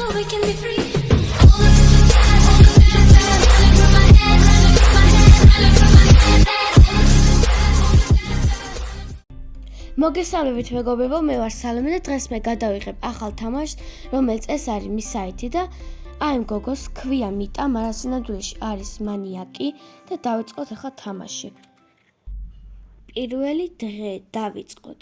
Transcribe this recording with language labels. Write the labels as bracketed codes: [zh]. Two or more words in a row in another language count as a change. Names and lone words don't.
[en] we can be free. All of the sad, all the bad, sad, running through my head, running through my head, running through my head, all of the sad, all the bad, sad. [ka] მოგესალმებით მეგობრებო, მე ვარ სალომე და დღეს მე გადავიღებ ახალ თამაშს, რომელიც ეს არის მის საიტი და აი ამ გოგოს ქვია მიტა, მაგრამ სინამდვილეში არის მანიაკი და დავიწყოთ ახლა თამაში. პირველი დღე დავიწყოთ.